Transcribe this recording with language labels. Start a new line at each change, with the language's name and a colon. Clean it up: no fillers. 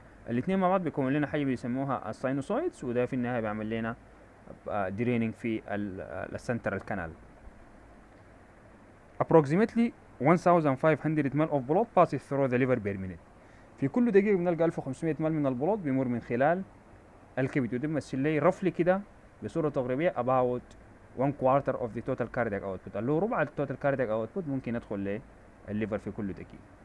Arabic: الاثنين مع بعض بيكونوا لنا حاجه بيسموها الساينوسويدز، وده في النهايه بيعمل لنا دريننج في السنترال كانال.
English: Approximately 1500 ml of blood passes through the liver per minute.
Arabic: في كل دقيقه بنلقى 1500 مل من البلود بيمر من خلال الكبد، وده بيمثل لي رفلي كده بصوره تقريبيه
English: about 1 quarter of the total cardiac output،
Arabic: اللي هو ربع التوتال cardiac output ممكن يدخل للليفر في كل دقيقة.